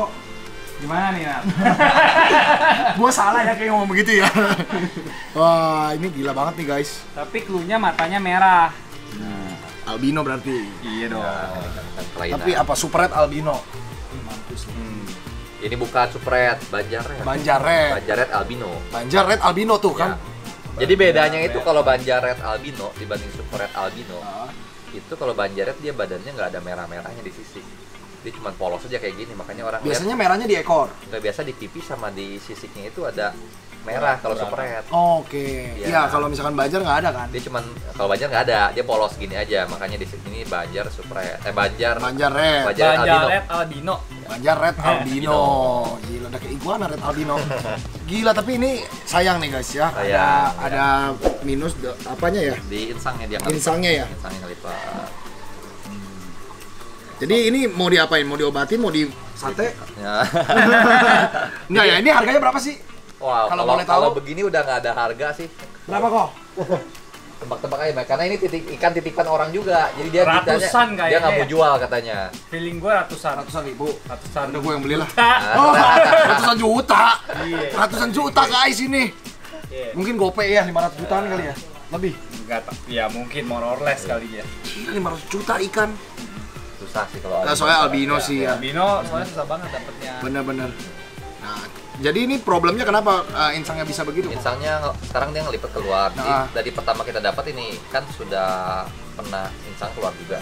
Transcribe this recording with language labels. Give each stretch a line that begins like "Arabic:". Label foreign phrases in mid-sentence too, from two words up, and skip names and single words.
Indonesian: Gimana nih, Nat? Gua salah ya kayak ngomong begitu ya. Wah, ini gila banget nih, guys. Tapi cluenya matanya merah. Albino berarti. Iya dong. Ikan kelainan. Tapi apa super red albino? Ini bukan supret, banjaret. Banjaret. Banjaret albino. Banjaret albino tuh kan. Ya. Jadi bedanya itu kalau banjaret albino dibanding supret albino, Ah. itu kalau banjaret dia badannya nggak ada merah-merahnya di sisik. Dia cuma polos aja kayak gini, makanya orang Biasanya merahnya di ekor. nggak biasa di pipi sama di sisiknya itu ada merah kalau supret. Oke. Iya. Iya, kalau misalkan banjar nggak ada kan? Dia cuman kalau banjar nggak ada, dia polos gini aja, makanya di sini banjar supret. Banjar Banjar red. Banjaret albino. Banjaret albino. Banjar red albino. Gila, udah kayak iguana red albino. Gila, tapi ini sayang nih guys ya. Sayang, Ada minus apanya ya? Di insangnya dia ngelipat. Insangnya ya? Insangnya ngelipat. Jadi ini mau diapain? Mau diobatin? Mau di sate? Ya. Enggak ya, ini harganya berapa sih? Wow, Kalau kalau boleh tahu. kalau begini udah nggak ada harga sih. Berapa kok? Tebak-tebak aja, Mbak. Karena ini ikan titipan orang juga. Jadi dia Ratusan ditanya, dia kayaknya nggak mau ya. jual katanya. Feeling gue ratusan. Ratusan ribu. Ratusan. Udah gue yang beli lah. Ah. Oh, ratusan juta. Iya. Ratusan juta guys ini. Iya. Mungkin GoPay ya 500 jutaan kali ya. Lebih. Enggak, ya mungkin
English: more or less
Indonesian: kali ya. Gila 500 juta ikan. Susah sih kalau Nah, soalnya albino Ya, sih ya. Albino soalnya susah banget dapetnya. Bener-bener. Nah, jadi ini problemnya kenapa insangnya bisa begitu? Insangnya sekarang dia ngelipet keluar. Jadi Nah. dari pertama kita dapat ini kan sudah pernah insang keluar juga.